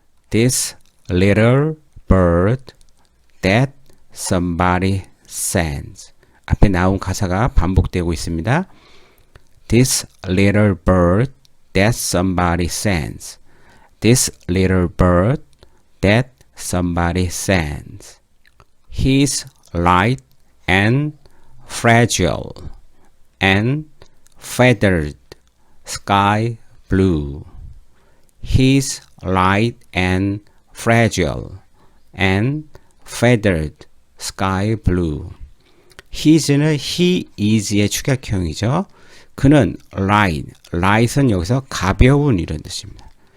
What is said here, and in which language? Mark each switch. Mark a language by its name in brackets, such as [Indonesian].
[English] This little bird that somebody sends. [Korean] 앞에 나온 가사가 반복되고 있습니다. [English] This little bird that somebody sends. This little bird that somebody sends. He's light and fragile and feathered sky blue. He's light and fragile and feathered sky blue. [Korean] He's는 [English] he is [Korean] 의 축약형이죠. 그는 light, light은 여기서 가벼운 이런 뜻입니다.